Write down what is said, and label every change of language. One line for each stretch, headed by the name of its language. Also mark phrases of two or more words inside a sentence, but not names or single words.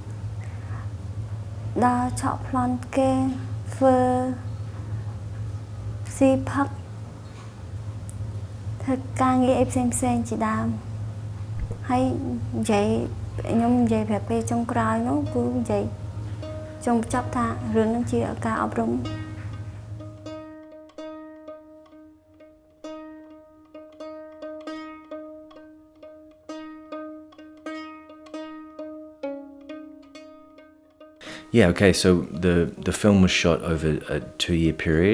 Khmer: ដល់ឆក់ប្លន់គេធ្វើស៊ីផឹកធ្វើការងារអីផ្សេងជាដើមហើយនិយាយខ្ញុំនិយាយប្រាប់ពេលចុងក្រោយនោះគឺនិយាយចង់ចាប់ថារឿងនឹងជាការអប់រំ
English: Yeah, okay, so the film was shot over a 2-year period.